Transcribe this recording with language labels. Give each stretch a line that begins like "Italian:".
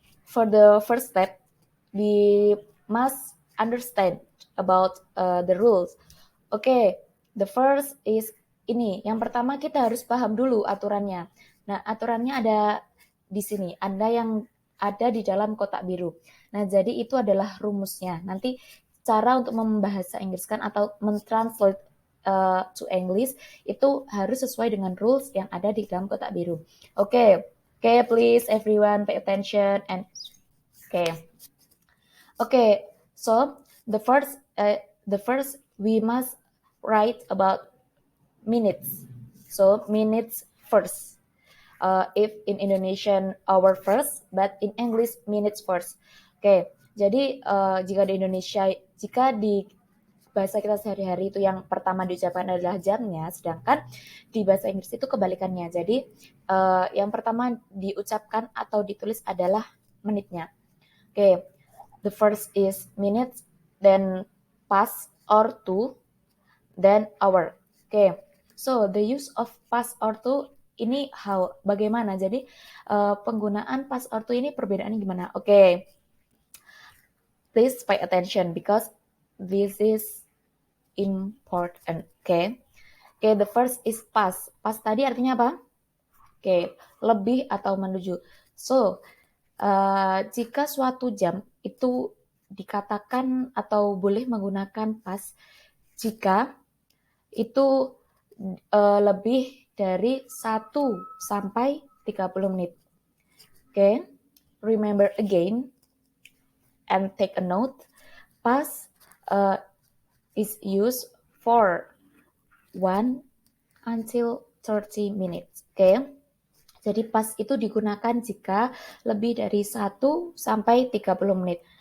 English: For the first step, we must understand about the rules. Okay, the first is ini.
Indonesian: Yang pertama kita harus paham dulu aturannya. Nah, aturannya ada di sini. Ada yang ada di dalam kotak biru. Nah, jadi itu adalah rumusnya. Nanti cara untuk membahasa Inggriskan atau mentranslate
English: to English
Indonesian: itu harus sesuai dengan rules yang ada di dalam kotak biru.
English: Oke, please everyone pay attention and okay. So the first we must write about minutes. So minutes first. If in Indonesian hour first, but in English minutes first.
Indonesian: Jadi jika di bahasa kita sehari-hari itu yang pertama diucapkan adalah jamnya, sedangkan di bahasa Inggris itu kebalikannya. Jadi yang pertama diucapkan atau ditulis adalah menitnya.
English: The first is minutes, then past or to, then hour. So the use of past or to
Indonesian: ini bagaimana? Jadi penggunaan past or to ini perbedaannya gimana?
English: Please pay attention because this is important. The first is past. Past
Indonesian: tadi artinya apa? Lebih atau menuju. So jika suatu jam itu dikatakan atau boleh menggunakan past jika itu lebih dari 1 sampai 30 menit.
English: Remember again and take a note. Past is used for 1 until 30 minutes.
Indonesian: Jadi past itu digunakan jika lebih dari 1 sampai 30 menit.